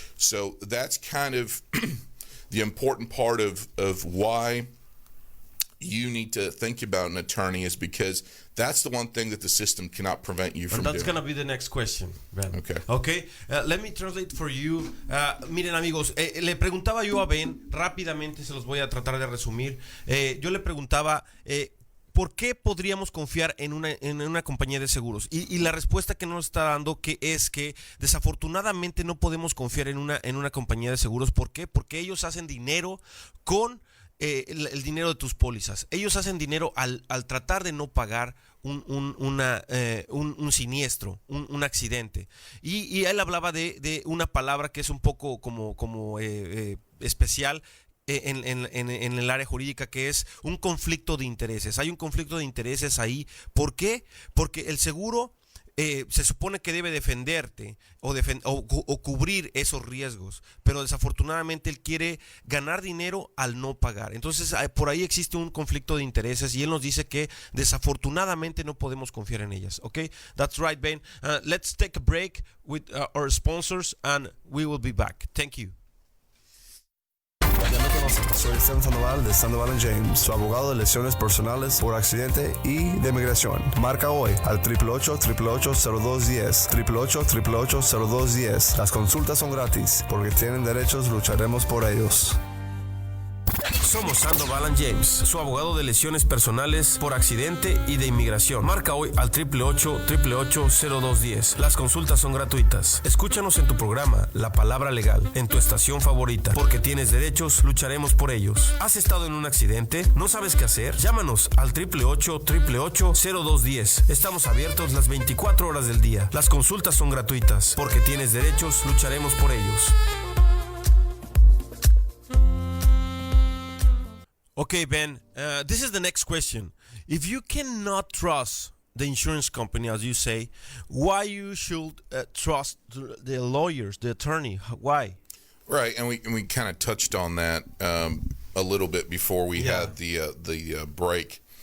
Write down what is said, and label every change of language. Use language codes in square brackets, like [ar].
[en] So that's kind of the important part of why you need to think about an attorney, is because that's the one thing that the system cannot prevent you from doing. And that's going to be the next question, Ben. Okay. Let me translate for you. [es] Miren, amigos, le preguntaba yo a Ben, rápidamente se los voy a tratar de resumir. Yo le preguntaba, ¿por qué podríamos confiar en una compañía de seguros? Y la respuesta que nos está dando es que desafortunadamente no podemos confiar en una compañía de seguros. ¿Por qué? Porque ellos hacen dinero con el dinero de tus pólizas. Ellos hacen dinero al tratar de no pagar un siniestro, un accidente. Y él hablaba de una palabra que es un poco como especial en el área jurídica, que es un conflicto de intereses. Hay un conflicto de intereses ahí. ¿Por qué? Porque el seguro se supone que debe defenderte o cubrir esos riesgos, pero desafortunadamente él quiere ganar dinero al no pagar. Entonces por ahí existe un conflicto de intereses y él nos dice que desafortunadamente no podemos confiar en ellas. [en] Okay, that's right, Ben. Let's take a break with our sponsors and we will be back. Thank you. [es] Ya no conocen. Soy Sandoval de Sandoval James, su abogado de lesiones personales por accidente y de inmigración. Marca hoy al 888-888-0210. 888-888-0210. Las consultas son gratis. Porque tienen derechos, lucharemos por ellos. Somos Sandoval James, su abogado de lesiones personales por accidente y de inmigración. Marca hoy al 888-888-0210. Las consultas son gratuitas. Escúchanos en tu programa La Palabra Legal, en tu estación favorita. Porque tienes derechos, lucharemos por ellos. ¿Has estado en un accidente? ¿No sabes qué hacer? Llámanos al 888-888-0210. Estamos abiertos las 24 horas del día. Las consultas son gratuitas. Porque tienes derechos, lucharemos por ellos. [en] Okay, Ben, this is the next question. If you cannot trust the insurance company, as you say, why you should trust the lawyers, the attorney? Why? Right, and we kind of touched on that a little bit before we had the break.